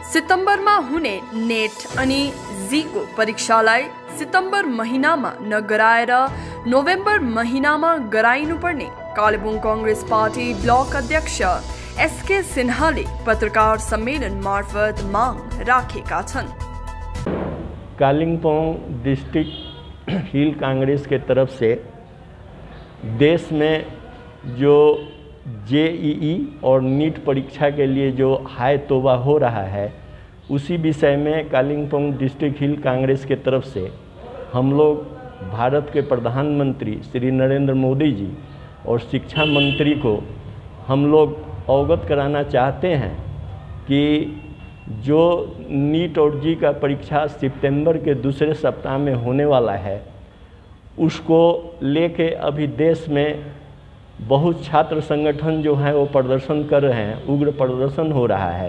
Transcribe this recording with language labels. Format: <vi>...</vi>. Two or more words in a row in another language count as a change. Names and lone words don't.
<ne>सितम्बरमा हुने नेट अनि जीको परीक्षालाई सितम्बर महिनामा नगराएर नोभेम्बर महिनामा गराइनुपर्ने कालेबुङ कांग्रेस पार्टी ब्लक अध्यक्ष एसके सिन्हाले पत्रकार सम्मेलन मार्फत माग राखेका छन्।</ne> <hi>कालिम्पोङ डिस्ट्रिक्ट हिल कांग्रेस के तरफ से देश में जो जेईई और नीट परीक्षा के लिए जो हाय तौबा हो रहा है, उसी विषय में कालिम्पोङ डिस्ट्रिक्ट हिल कांग्रेस के तरफ से हम लोग भारत के प्रधानमंत्री श्री नरेंद्र मोदी जी और शिक्षा मंत्री को हम लोग अवगत कराना चाहते हैं कि जो नीट और जी का परीक्षा सितंबर के दूसरे सप्ताह में होने वाला है, उसको लेके अभी देश में बहुत छात्र संगठन जो हैं वो प्रदर्शन कर रहे हैं, उग्र प्रदर्शन हो रहा है।</hi>